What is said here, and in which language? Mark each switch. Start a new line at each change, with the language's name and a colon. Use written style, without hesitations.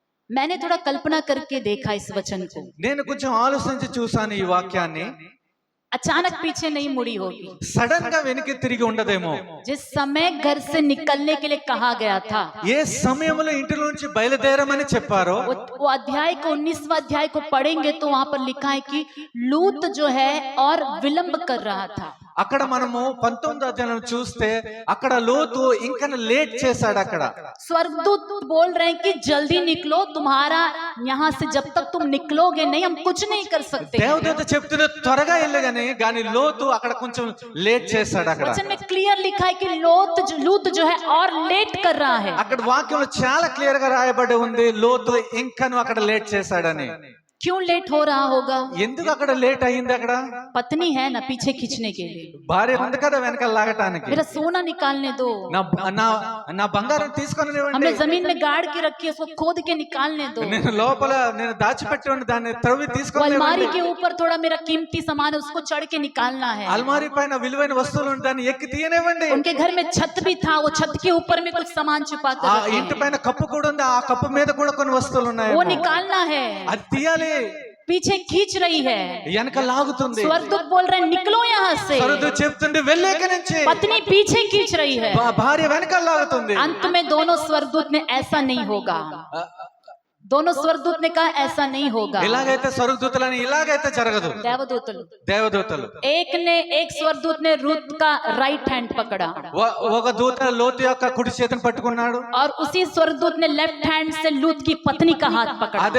Hindi: मैंने थोड़ा कल्पना करके देखा इस वचन को,
Telugu: నేను కొంచెం ఆలోచించి చూసాను ఈ వాక్యాన్ని.
Hindi: अचानक पीछे नहीं मुड़ी होगी।
Telugu: సడన్ గా వెనక్కి తిరిగి ఉండదేమో.
Hindi: जिस समय घर से निकलने के लिए कहा गया था,
Telugu: ఏ సమయంలో ఇంటి నుంచి బయలుదేరమని చెప్పారో
Hindi: वो अध्याय को 19वां अध्याय को पढ़ेंगे तो वहां पर लिखा है कि लूत जो है और विलंब कर रहा था।
Telugu: అక్కడ మనము 19వ అధ్యాయం చూస్తే అక్కడ లోతు ఇంకా లేట్ చేశాడు. అక్కడ
Hindi: स्वर्गदूत बोल रहे हैं कि जल्दी निकलो, तुम्हारा यहाँ से जब तक तुम निकलोगे नहीं हम कुछ नहीं कर सकते।
Telugu: దేవదూత చెప్తున్నా త్వరగా వెళ్ళగానే, కానీ లోతు అక్కడ కొంచెం లేట్ చేశాడు. అక్కడ
Hindi: वचन में क्लियर लिखा है कि लूत जो है और लेट कर रहा है।
Telugu: అక్కడ వాక్యంలో చాలా క్లియర్ గా రాయబడి ఉంది, లోతు ఇంకను అక్కడ లేట్ చేశాడని.
Hindi: क्यों लेट हो रहा होगा?
Telugu: ఎందుకు అక్కడ లేట్ అయింది? అక్కడ
Hindi: पत्नी है ना पीछे खींचने के लिए,
Telugu: భార్య ఉంది కదా వెనకాల లాగటానికి.
Hindi: मेरा सोना निकालने दो,
Telugu: నా బంగారం తీసుకొని
Hindi: हमने जमीन में गाड़ के रखी है उसको खोद के निकालने दो,
Telugu: నేను లోపల దాచిపెట్టి ఉండి దాన్ని త్రవ్వి
Hindi: वो
Telugu: తీసుకొని
Hindi: अलमारी के ऊपर थोड़ा मेरा कीमती सामान है उसको चढ़ के निकालना है।
Telugu: అల్మారీ పైన విలువైన వస్తువులు ఉంటే దాన్ని ఎక్కి తీయనివ్వండి.
Hindi: उनके घर में छत भी था, वो छत के ऊपर में कुछ सामान छुपा कर
Telugu: ఆ
Hindi: रखे
Telugu: ఇంటి
Hindi: हैं,
Telugu: పైన కప్పు కూడా ఉంది, ఆ కప్పు మీద కూడా కొన్ని వస్తువులు ఉన్నాయి.
Hindi: वो निकालना है।
Telugu: అది తీయాలి.
Hindi: पीछे खींच रही है।
Telugu: వెనక లాగుతుంది.
Hindi: स्वर्गदूत बोल रहे हैं निकलो यहाँ से।
Telugu: స్వర్గదూత చెప్తుంది వెళ్ళేక నుంచి.
Hindi: पत्नी पीछे खींच रही है।
Telugu: భార్య వెనక లాగుతుంది.
Hindi: अंत में दोनों स्वर्गदूत ने ऐसा नहीं होगा, दोनों स्वर्गदूत ने कहा ऐसा नहीं होगा।
Telugu: ఇలాగైతే స్వర్గదూతలని ఇలాగైతే జరగదు. దేవదూతలు
Hindi: एक स्वर्गदूत ने रूत का राइट हैंड पकड़ा
Telugu: ఒక దూత లోతు యొక్క కుడి చేతిని పట్టుకున్నాడు.
Hindi: और उसी स्वर्गदूत ने लेफ्ट हैंड से लूत की पत्नी का हाथ पकड़ा।